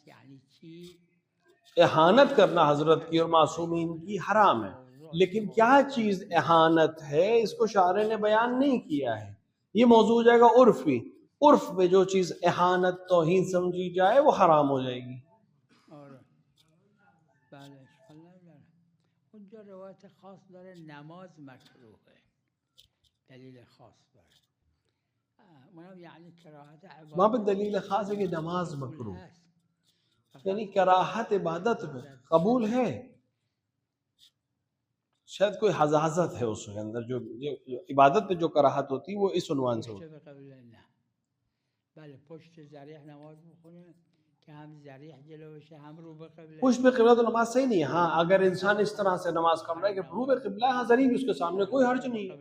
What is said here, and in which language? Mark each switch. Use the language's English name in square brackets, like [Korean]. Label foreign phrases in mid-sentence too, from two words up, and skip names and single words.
[Urdu] اہانت کرنا حضرت کی اور معصومین کی حرام ہے، لیکن کیا چیز اہانت ہے اس کو شارع نے بیان نہیں کیا ہے، یہ موضوع ہو جائے گا عرفی، عرف میں جو چیز اہانت توہین سمجھی جائے وہ حرام ہو جائے گی۔ [Persian] بله اشکال نداره. اونجا روایت خاص داره نماز مکروهه، دلیل خاص داره، اونم یعنی کراهت عبادت، [Urdu] وہاں پہ دلیل خاص ہے کہ نماز مکروہ، یعنی کراہت عبادت میں قبول ہے، شاید کوئی حزازت ہے اس کے اندر، جو عبادت میں جو کراہت ہوتی وہ اس عنوان سے ہوتی۔ [Persian] بله پشت ذریح نماز بخونه که هم ذریح جلو بشه هم رو به قبله. [Urdu] پشت پہ قبلہ تو نماز صحیح نہیں ہے، ہاں اگر انسان اس طرح سے نماز پڑھ رہا ہے کہ رو پہ قبلہ ہے، ہاں ذریع بھی اس کے سامنے کوئی حرج نہیں ہے۔